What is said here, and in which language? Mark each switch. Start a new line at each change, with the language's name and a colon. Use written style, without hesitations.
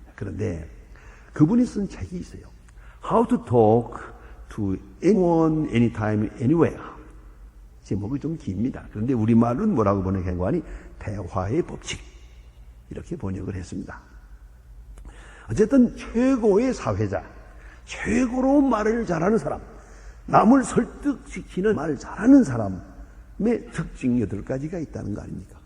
Korean: 그런데 그분이 쓴 책이 있어요.
English: How to talk to anyone, anytime, anywhere.
Korean: 제목이 좀 깁니다. 그런데 우리말은 뭐라고 번역한 거 아니? 대화의 법칙. 이렇게 번역을 했습니다. 어쨌든 최고의 사회자, 최고로 말을 잘하는 사람, 남을 설득시키는 말을 잘하는 사람의 특징 8가지가 있다는 거 아닙니까?